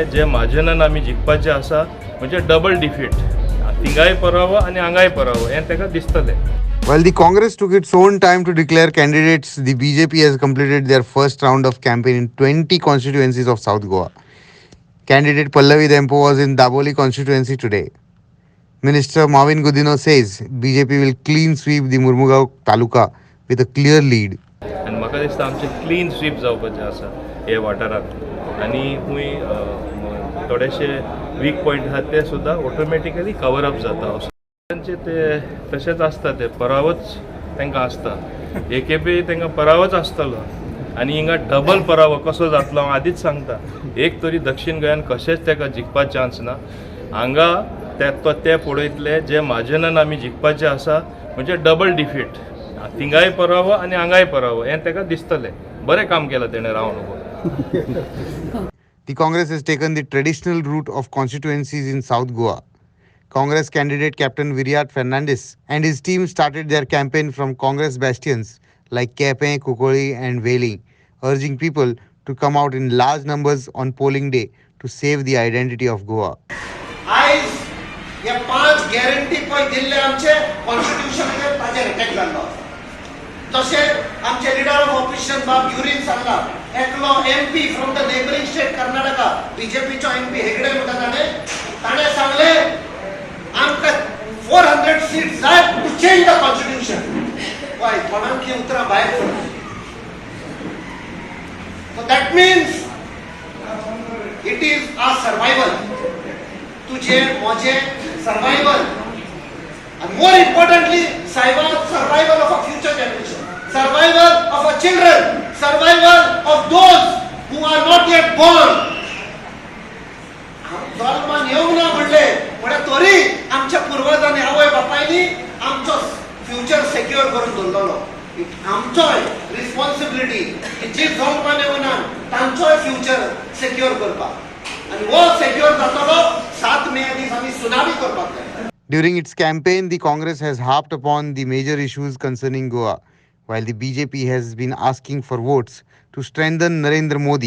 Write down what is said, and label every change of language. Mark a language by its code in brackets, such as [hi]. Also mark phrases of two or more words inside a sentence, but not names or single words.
[kok] जे म्हाजेनान आमी जिखपाचे आसा म्हणजे [en] double defeat, [kok] थिंगाय परावो आनी हांगाय परावो, हें ताका दिसतलें। [en] While the Congress took its own time to declare candidates, the BJP has completed their first round of campaign in 20 constituencies of South Goa. Candidate Pallavi Dempo was in Daboli constituency today. Minister Marvin Gudino says BJP will clean sweep the Murmugaon Taluka with a clear lead. [kok] आनी म्हाका दिसता आमचें क्लीन स्वीप जावपाचें आसा हे वाठारांत। आनी खूंय थोडेशे [en] weak point [kok] आहात ते सुद्दां [en] automatically cover up [kok] जाता. तांचे ते तशेंच आसता, ते परावच तांकां आसता. एकेपी तांकां परावच आसतलो आनी हिंगा डबल परावो कसो जातलो हांव आदींच सांगता. एक तरी दक्षिण गोंयान कशेंच ताका जिखपा चान्स ना. हांगा ते पळयतले जे मार्जिनान आमी जिखपाचे आसा म्हणजे [en] double defeat. [kok] थिंगाय परावो आनी हांगाय परावो हें ताका दिसतलें. बरें काम केलां तेणें रावन नको. [en] The Congress has taken the traditional route of constituencies in South Goa. Congress candidate Captain Viryat Fernandes and his team started their campaign from Congress bastions like Kepe, Kukoli and Veli, urging people to come out in large numbers on polling day to save the identity of Goa. [kok] आयज हे 5 गॅरंटी पळय दिल्ले आमचे कॉन्स्टिट्यूशनाचेर ताजेर अटॅक जाल्लो. तशेंच आमचे [en] leader of opposition [kok] बाब युरीन सांगला एकलो [en] MP from the neighbouring state [kok] कर्नाटका बीजेपीचो MP हेगडे म्हणटा ताणें सांगले आमकां 400 सीट्स जाय [en] to change the constitution. [kok] पळय कोणाक ही उतरां भायर सरली. [en] so that means it is a survival. [kok] तुझे मोजे [en] सर्वायवल and more importantly survival of a future generation, survival of our children, survival of those who are not yet born. [kok] जल्मान येवंक ना म्हणले पण तरी आमच्या पूर्वजांनी आवय बापायनी आमचो [en] future secure [kok] करून दवरलेलो. आमचोय रिस्पॉन्सिबिलिटी जी जल्मान येवना तांचोय [en] future secure [kok] करपाक आनी वो सेक्युअर जातलो 7 मे दीस आमी सुनामी करपाक जाय. [en] During its campaign, the Congress has harped upon the major issues concerning Goa, while the BJP has been asking for votes to strengthen Narendra Modi.